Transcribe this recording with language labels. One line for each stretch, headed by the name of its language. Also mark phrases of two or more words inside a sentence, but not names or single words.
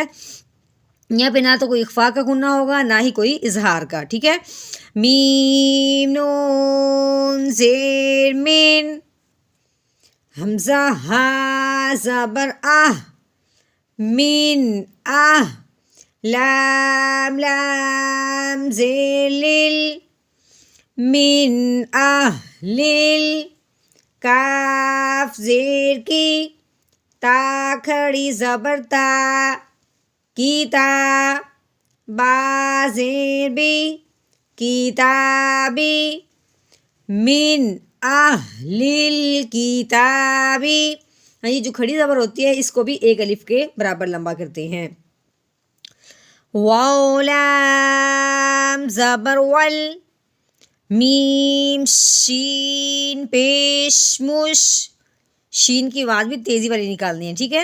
Urdu: یہاں پہ نہ تو کوئی اخفا کا غنہ ہوگا نہ ہی کوئی اظہار کا، ٹھیک ہے۔ میم نون زیر مین، حمزہ ہا زبر آہ، مین آہ، لام لام زیر لیل، من لیل، کاف زیر کی، تا کھڑی زبر تا، کیتا، با زیر بی، کتابی، من الکتابی۔ یہ جو کھڑی زبر ہوتی ہے اس کو بھی ایک الف کے برابر لمبا کرتے ہیں۔ واو لام زبر ول، میم شین پیش مش، شین کی آواز بھی تیزی والی نکالنی ہے، ٹھیک ہے۔